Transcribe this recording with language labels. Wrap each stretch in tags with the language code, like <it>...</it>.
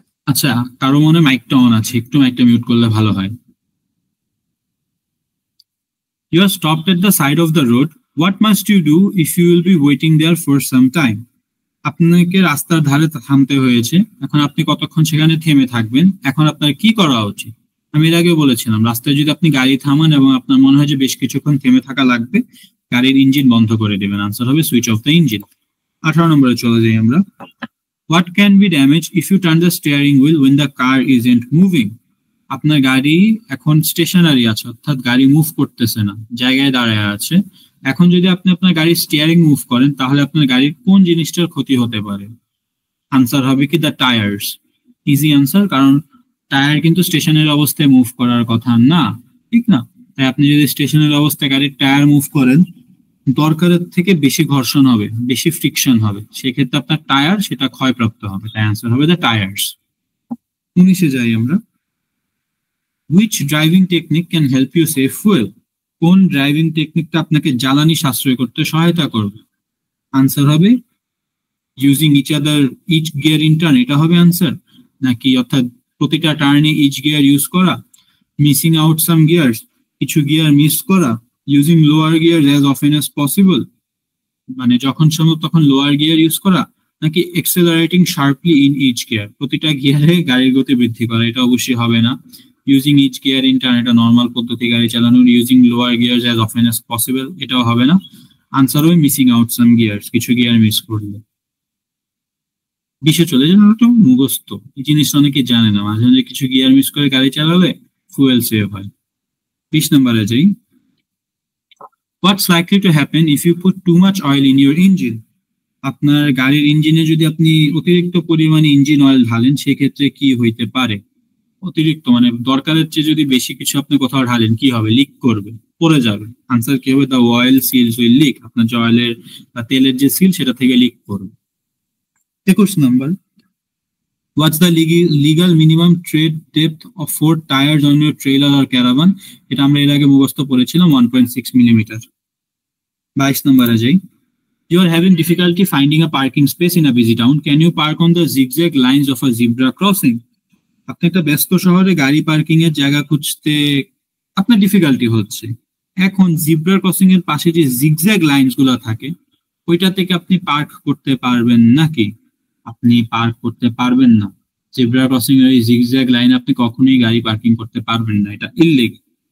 <bn>আচ্ছা, কারো মনে মাইকটা অন আছে, একটু মাইকটা মিউট করলে ভালো হয়।</bn> <en>You are stopped at the side of the road. What must you do if you will be waiting there for some time?</en> <bn>আপনাকে রাস্তার ধারে থামতে হয়েছে, এখন আপনি কতক্ষণ সেখানে থেমে থাকবেন, এখন আপনার কি করা উচিত? আমি এর আগে বলেছিলাম, রাস্তায় যদি আপনি গাড়ি থামান এবং আপনার মনে হয় যে বেশ কিছুক্ষণ থেমে থাকা লাগবে, গাড়ির ইঞ্জিন বন্ধ করে দেবেন। আনসার হবে</bn> <en>Switch off the engine.</en> <bn>18 নম্বরে চলে যাই আমরা।</bn> <en>What can be damaged if you turn the steering wheel when the car isn't moving?</en> <bn>আপনার গাড়ি এখন স্টেশনারি আছে, অর্থাৎ গাড়ি মুভ করতেছে না, জায়গায় দাঁড়ায় আছে। এখন যদি আপনি আপনার গাড়ির স্টিয়ারিং মুভ করেন, তাহলে আপনার গাড়ির কোন জিনিসটার ক্ষতি হতে পারে? আনসার হবে কি</bn> <en>The tyres.</en> <bn>ইজি আনসার, কারণ টায়ার কিন্তু স্টেশনের অবস্থায় মুভ করার কথা না, ঠিক না? তাই আপনি যদি স্টেশনের অবস্থায় গাড়ির টায়ার মুভ করেন, দরকারের থেকে বেশি ঘর্ষণ হবে, বেশি ফ্রিকশন হবে, সেক্ষেত্রে আপনার টায়ার সেটা ক্ষয়প্রাপ্ত হবে। তাই আনসার হবে</bn> <en>The tyres.</en> <bn>19-এ যাই আমরা।</bn> <en>Which driving technique can help you save fuel?</en> <bn>কোন ড্রাইভিং টেকনিকটা আপনাকে জ্বালানি সাশ্রয় করতে সহায়তা করবে? আনসার হবে</bn> <en>using each gear in turn,</en> <bn>এটা হবে আনসার। নাকি অর্থাৎ প্রতিটা টার্নে ইচ গিয়ার ইউজ করা,</bn> <en>missing out some gears,</en> <bn>কিছু গিয়ার মিস করা,</bn> <en>using lower gear as often as possible,</en> <bn>মানে যখন সম্ভব তখন লোয়ার গিয়ার ইউজ করা, নাকি</bn> <en>accelerating sharply in each gear,</en> <bn>প্রতিটা গিয়ারে গাড়ির গতি বৃদ্ধি করা? এটা অবশ্যই হবে না।</bn> <en>using each gear in turn</en> <bn>এটা নর্মাল পদ্ধতি গাড়ি চালানোর।</bn> <en>using lower gear as often as possible,</en> <bn>এটাও হবে না। আনসার হবে</bn> <en>missing out some gears,</en> <bn>কিছু গিয়ার মিস করলে। 20-এ চলে যান, তো মুখস্থ এই জিনিসটা অনেকে জানে না, মাঝে মাঝে কিছু গিয়ার মিস করে গাড়ি চালালে ফুয়েল সেভ হয়। 20 নম্বরে যাই।</bn> <en>What's likely to happen if you put too much oil in your engine?</en> <bn>আপনার গাড়ির ইঞ্জিনে যদি আপনি অতিরিক্ত পরিমাণে ইঞ্জিন অয়েল ঢালেন, সেক্ষেত্রে কি হইতে পারে? অতিরিক্ত মানে দরকারের চেয়ে যদি বেশি কিছু আপনি কোথাও ঢালেন, কি হবে? লিক করবে, পড়ে যাবে। আনসার কি হবে?</bn> <en>The oil seals will leak.</en> <bn>আপনার যে অয়েলের বা তেলের যে সিল, সেটা থেকে লিক করবে। 21 নম্বর।</bn> <en>What's the legal minimum tread depth of 4 tires on your trailer or caravan?</en> <bn>এটা আমরা এর আগে মুখস্থ পড়েছিলাম, 1.6 মিলিমিটার। 22 নম্বরে যাই।</bn> <en>You are having difficulty finding a parking space in a busy town. Can you park on the zigzag lines of a zebra crossing?</en> <bn>আপনি একটা ব্যস্ত শহরে গাড়ি পার্কিং এর জায়গা খুঁজতে আপনার ডিফিকাল্টি হচ্ছে, এখন জিব্রা ক্রসিং এর পাশে যে জিগজ্যাগ লাইনস গুলো থাকে, ওইটা থেকে আপনি পার্ক করতে পারবেন নাকি? আপনি পার্ক করতে পারবেন না। জিব্রা ক্রসিং এর এই জিগজ্যাগ লাইন আপনি কখনোই গাড়ি পার্কিং করতে পারবেন না, এটা ইললিগাল।</bn>